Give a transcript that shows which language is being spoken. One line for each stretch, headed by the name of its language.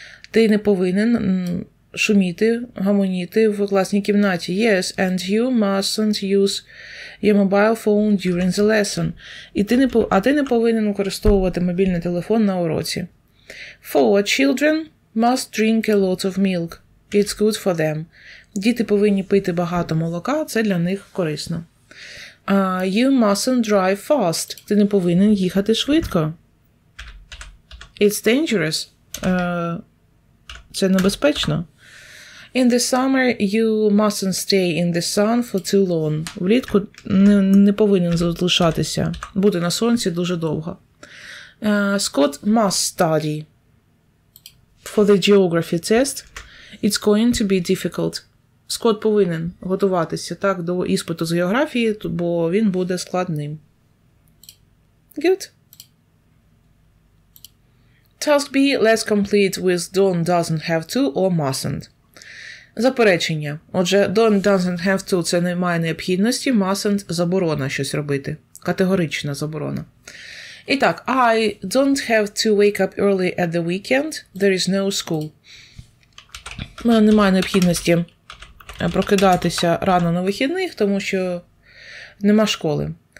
Ukrainian: Ти не повинен шуміти, гамоніти в класній кімнаті.
English: Yes, and you mustn't use your mobile phone during the lesson.
Ukrainian: А ти не повинен використовувати мобільний телефон на уроці.
English: For children must drink a lot of milk. It's good for them.
Ukrainian: Діти повинні пити багато молока, це для них корисно.
English: You mustn't drive fast.
Ukrainian: Ти не повинен їхати швидко.
English: It's dangerous.
Ukrainian: Це небезпечно.
English: In the summer, you mustn't stay in the sun for too long.
Ukrainian: Влітку не повинен залишатися, бути на сонці дуже довго.
English: Scott must study for the geography test. It's going to be difficult.
Ukrainian: Скотт повинен готуватися так до іспиту з географії, бо він буде складним.
English: Good. Task B. Let's complete with don't, doesn't have to or mustn't.
Ukrainian: Заперечення. Отже,
English: don't, doesn't have to
Ukrainian: – це немає необхідності, mustn't – заборона щось робити. Категорична заборона. І так,
English: I don't have to wake up early at the weekend. There is no school.
Ukrainian: У мене немає необхідності прокидатися рано на вихідних, тому що нема школи.